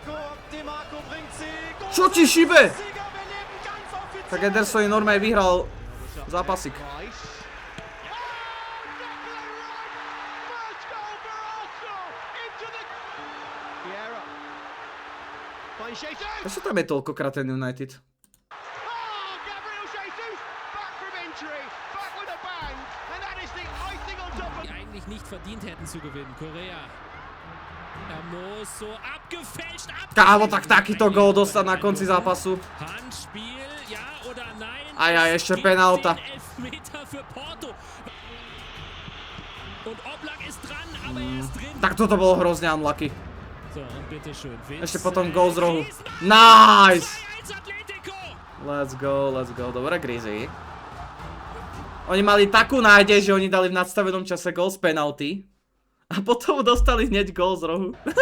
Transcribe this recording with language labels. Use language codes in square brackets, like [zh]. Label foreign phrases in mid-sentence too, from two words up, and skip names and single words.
[sk] Čo ti šíbe? Tak Ederson normálne vyhral zápasik. Prečo tam je toľkokrát ten United? [de] Eigentlich nicht verdient hätten zu gewinnen. [sk] Korea. Kámo, tak takýto gól dostať na konci zápasu. Aj, ešte penálta. Tak toto bolo hrozne unlucky. Ešte potom gól z rohu. [en] Nice! Let's go. [sk] Dobre, Grizzly. Oni mali takú nádej, že oni dali v nadstavenom čase gól z penalty. A potom dostali hneď gól z rohu.